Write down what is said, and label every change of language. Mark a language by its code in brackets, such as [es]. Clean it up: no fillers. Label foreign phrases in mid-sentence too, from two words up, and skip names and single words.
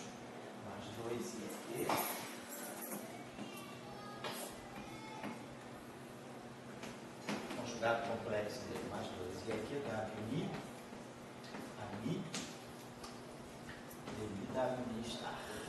[pt] Mais 2 e aqui. Conjugado complexo dele, mais 2 e aqui. W mi, a mi, dele, W mi star.